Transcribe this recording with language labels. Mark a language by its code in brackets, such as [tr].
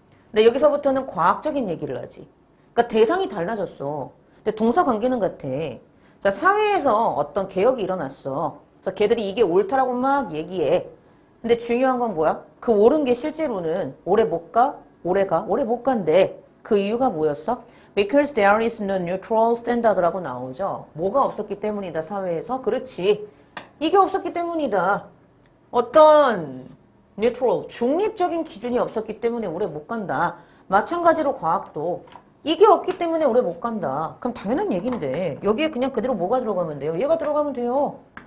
[ko] 근데 여기서부터는 과학적인 얘기를 하지. 그러니까 대상이 달라졌어. 근데 동사관계는 같아. 자, 사회에서 어떤 개혁이 일어났어. 자, 걔들이 이게 옳다라고 막 얘기해. 근데 중요한 건 뭐야? 그 옳은 게 실제로는 오래 못 가? 오래 가? 오래 못 간대. 그 이유가 뭐였어? [en] Because there is no neutral standard [ko] 라고 나오죠. 뭐가 없었기 때문이다, 사회에서. 그렇지. 이게 없었기 때문이다. 어떤 neutral, 중립적인 기준이 없었기 때문에 오래 못 간다. 마찬가지로 과학도 이게 없기 때문에 오래 못 간다. 그럼 당연한 얘기인데 여기에 그냥 그대로 뭐가 들어가면 돼요? 얘가 들어가면 돼요.